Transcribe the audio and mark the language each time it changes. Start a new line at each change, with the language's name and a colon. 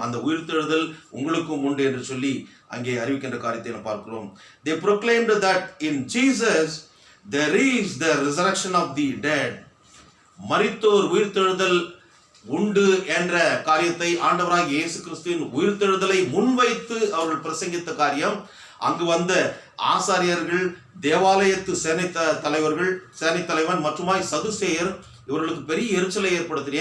Tamil: அந்த உயிர்த்தெழுதல் உங்களுக்கும் உண்டு என்று சொல்லி அங்கே அறிவிக்கின்ற காரியத்தை நாம் பார்க்கிறோம்.
English: They proclaimed that in Jesus there is the resurrection of the dead.
Tamil: மரித்தோர் உயிர்த்தெழுதல் உண்டு என்ற காரியத்தை ஆண்டவராகிய இயேசு கிறிஸ்துவின் உயிர்த்தெழுதலை முன்வைத்து அவர்கள் பிரசங்கித்த காரியம் அங்கு வந்த ஆசாரியர்கள், தேவாலயத்து சேனை தலைவன் மற்றுமாய் சதுசேயர் இவர்களுக்கு பெரிய எரிச்சலை ஏற்படுத்தின.